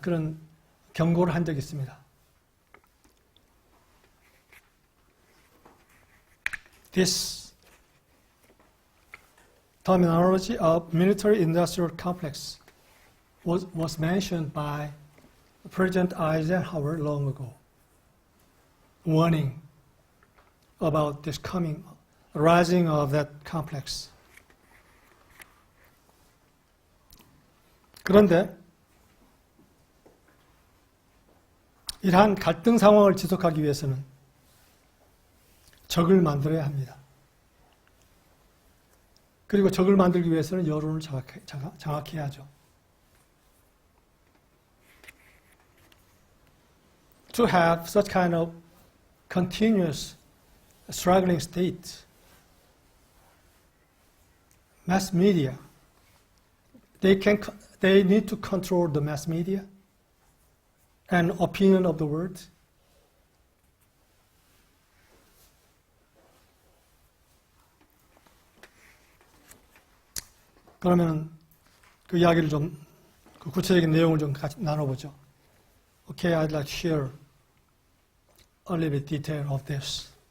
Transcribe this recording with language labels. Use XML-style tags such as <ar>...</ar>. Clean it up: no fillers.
<ko>그런 경고를 한 적이 있습니다.</ko> <en>This terminology of military industrial complex was mentioned by President Eisenhower long ago, warning about this rising of that complex.</en> <ko>그런데 이러한 갈등 상황을 지속하기 위해서는 적을 만들어야 합니다. 그리고 적을 만들기 위해서는 여론을 장악해야 하죠.</ko> <en>To have such kind of continuous struggling state, mass media, they need to control the mass media and opinion of the world.</en> <ko>그러면 그 이야기를 좀, 그 구체적인 내용을 좀 같이 나눠보죠.</ko> <en>Okay, I'd like to share a little bit detail of this.</en>